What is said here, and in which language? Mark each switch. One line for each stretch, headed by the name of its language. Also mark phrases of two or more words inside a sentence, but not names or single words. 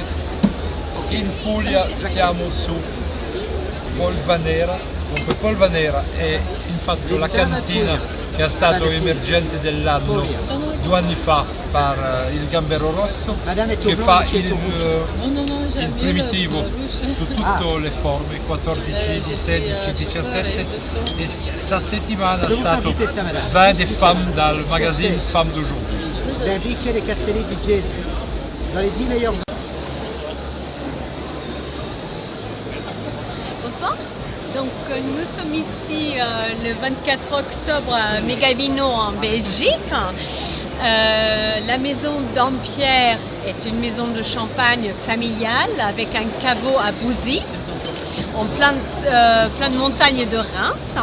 Italian: In Puglia siamo su Polvanera, dunque Polvanera è infatti la cantina che è stato emergente dell'anno 2 anni fa per il Gambero Rosso, che fa il primitivo su tutte le forme, 14, 16, 17, e questa settimana è stato 20 femmes dal magazine Femmes d'aujourd'hui. Verdicchio dei Castelli di Jesi,
French: dans les 10 meilleurs. Bonsoir. Donc nous sommes ici le 24 octobre à Megavino en Belgique. La maison Dampierre est une maison de champagne familiale avec un caveau à Bouzy, en plein de montagnes de Reims.